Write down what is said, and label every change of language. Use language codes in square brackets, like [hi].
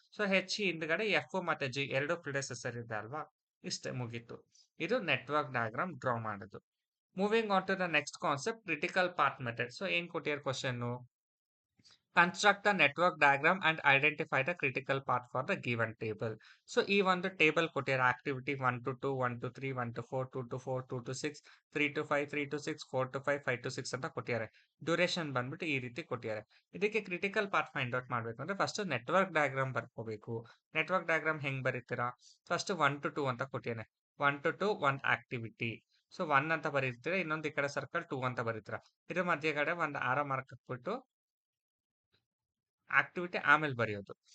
[kn] So, ಹೆಚ್ ಹಿಂದ್ಗಡೆ F ಮತ್ತೆ G ಎರಡು ಪ್ರಿಡೆಸೆಸರ್ ಇದೆ ಅಲ್ವಾ? ಇಷ್ಟೇ ಮುಗೀತು. ಇದು ನೆಟ್ವರ್ಕ್ ಡಯಾಗ್ರಾಮ್ ಡ್ರಾ ಮಾಡೋದು. [en] Moving on to the next concept critical path method. [kn] So, ಏನ್ ಕೊಟ್ಟಿದ್ದಾರೆ question? [en] Construct the network diagram and identify the critical path for the given table. [kn] So, ಈ ಒಂದು ಟೇಬಲ್ ಕೊಟ್ಟಿದ್ದಾರೆ. Activity 1 to 2, 1 to 3, 1 to 4, 2 to 4, 2 to 6, 3 to 5, 3 to 6, 4 to 5, 5 to 6 ಅಂತ ಕೊಟ್ಟಿದ್ದಾರೆ. Duration ಬಂದ್ಬಿಟ್ಟು ಈ ರೀತಿ ಕೊಟ್ಟಿದ್ದಾರೆ. ಇದಕ್ಕೆ ಕ್ರಿಟಿಕಲ್ ಪಾತ್ ಫೈಂಡ್ ಔಟ್ ಮಾಡ್ಬೇಕು ಅಂದ್ರೆ first network diagram ಬರ್ಕೋಬೇಕು. Network diagram ಹೆಂಗ್ ಬರೀತೀರಾ? ಫಸ್ಟ್ 1 to 2 ಅಂತ ಕೊಟ್ಟಿದ್ದಾನೆ. 1 to 2 ಒಂದು ಆಕ್ಟಿವಿಟಿ. ಸೊ, 1 ಅಂತ ಬರೀತೀರಾ, ಇನ್ನೊಂದು ಈ ಕಡೆ ಸರ್ಕಲ್ 2 ಅಂತ ಬರೀತೀರಾ. ಇದ್ರ ಮಧ್ಯಗಡೆ ಒಂದು ಆರೋ ಮಾರ್ಕ್ ಹಾಕ್ಬಿಟ್ಟು ಆಕ್ಟಿವಿಟಿ ಆಮೇಲೆ ಬರೆಯೋದು.